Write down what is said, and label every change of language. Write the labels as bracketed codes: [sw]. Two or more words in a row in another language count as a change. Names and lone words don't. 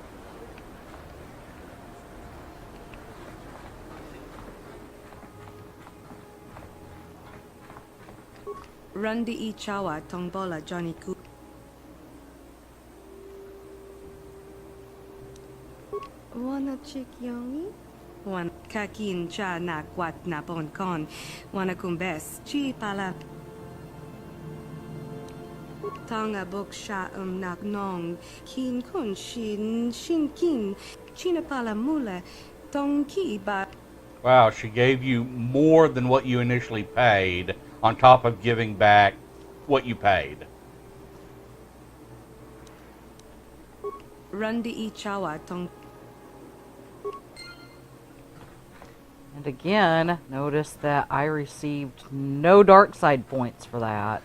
[en] Rundi I chawa tong bola Johnny Coop. Wanna chick yomi? Wan kakin cha na kwat na pon kon. Wana kumbes. Chi pala. Tonga bok sha nak nong. Kin kun shin kin. China pala mula. Tong ki ba. Wow, she gave you more than what you initially paid, on top of giving back what you paid. Rundi I chawa tong. And again, notice that I received no dark side points for that.